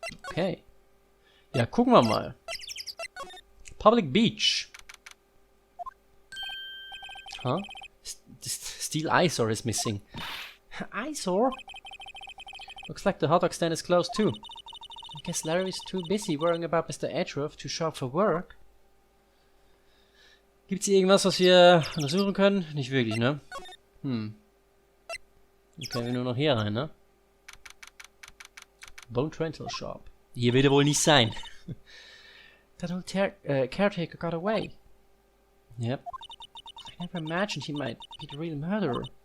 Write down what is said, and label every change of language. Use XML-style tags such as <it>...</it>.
<de>Okay. Ja, gucken wir mal. Public Beach. Huh?</de> <en>Steel eyesore is missing. Eyesore? Looks like the hot dog stand is closed too. I guess Larry's too busy worrying about Mr. Edgeworth to show up for work.</en> <de>Gibt's hier irgendwas, was wir untersuchen können? Nicht wirklich, ne? Dann können wir nur noch hier rein, ne? Bone Rental Shop. Hier wird er wohl nicht sein.</de> <en>That old caretaker got away. Yep. I never imagined he might be the real murderer.</en>